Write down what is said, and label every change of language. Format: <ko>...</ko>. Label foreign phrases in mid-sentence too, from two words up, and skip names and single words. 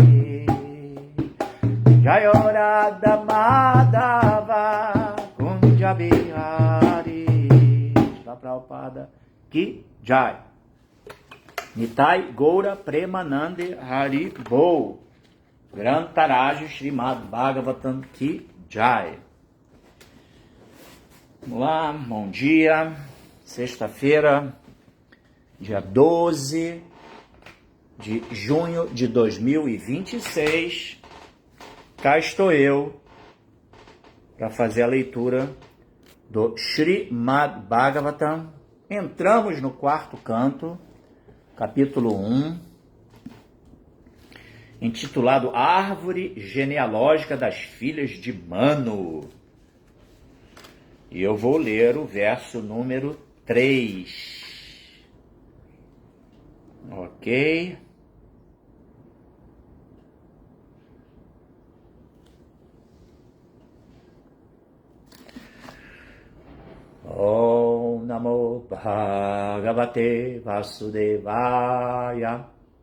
<sa>जयराध माधव कुञ्ज बिहारी प्रभुपाद की जय निताइ गौर प्रेमानन्दे हरि बो ग्रन्तराज श्रीमद् भागवतम् की जय.</sa> <pt>Vamos lá, bom dia, sexta-feira, dia 12 de junho de 2026, cá estou eu para fazer a leitura do Srimad Bhagavatam. Entramos no quarto canto, capítulo 1, intitulado Árvore Genealógica das Filhas de Manu. E eu vou ler o verso número 3. Ok?</pt> <sa>ॐ नमो भगवते वासुदेवाय.</sa>